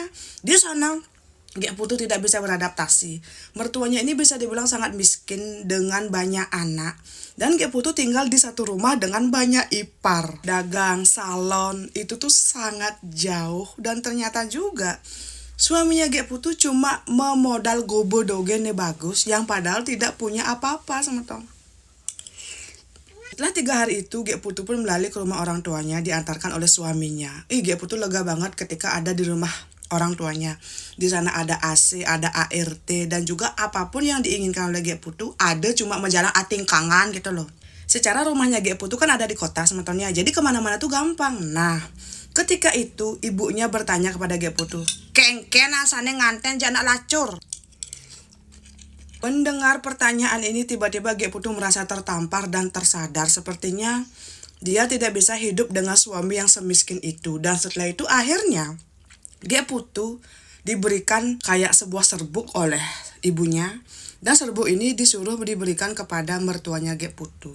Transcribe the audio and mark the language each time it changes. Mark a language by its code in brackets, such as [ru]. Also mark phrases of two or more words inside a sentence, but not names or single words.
[id] Di sana Gek Putu tidak bisa beradaptasi. Mertuanya ini bisa dibilang sangat miskin dengan banyak anak. Dan Gek Putu tinggal di satu rumah dengan banyak ipar. Dagang, salon, itu tuh sangat jauh. Dan ternyata juga suaminya Gek Putu cuma memodal [ban] gobo dogene bagus [id] yang padahal tidak punya apa-apa semeton. Setelah 3 hari itu, Gek Putu pun melalui ke rumah orang tuanya diantarkan oleh suaminya. Gek Putu lega banget ketika ada di rumah orang tuanya. Di sana ada AC, ada ART, dan juga apapun yang diinginkan oleh Gek Putu ada, cuma menjalan atingkangan gitu loh. Secara rumahnya Gek Putu kan ada di kota semetonnya, jadi kemana-mana tuh gampang. Nah, ketika itu ibunya bertanya kepada Gek Putu, [ban] kengken asane nganten janak lacur. [id] Mendengar pertanyaan ini, tiba-tiba Gek Putu merasa tertampar dan tersadar. Sepertinya dia tidak bisa hidup dengan suami yang semiskin itu. Dan setelah itu akhirnya Gek Putu diberikan kayak sebuah serbuk oleh ibunya, dan serbuk ini disuruh diberikan kepada mertuanya Gek Putu.